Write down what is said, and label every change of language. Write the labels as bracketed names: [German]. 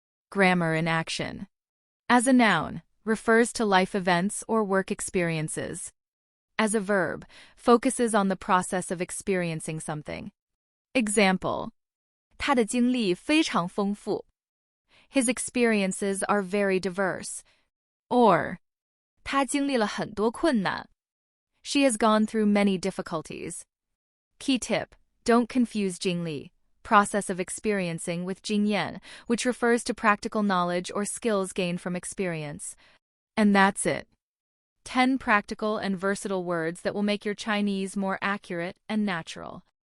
[English] Grammar in action. As a noun, refers to life events or work experiences. As a verb, focuses on the process of experiencing something. Example. [Chinese] 他的经历非常丰富. [English] His experiences are very diverse. [Chinese] Or, 他经历了很多困难. [English] She has gone through many difficulties. Key tip, don't confuse 经历, process of experiencing, with 经验, which refers to practical knowledge or skills gained from experience. And that's it. 10 practical and versatile words that will make your Chinese more accurate and natural.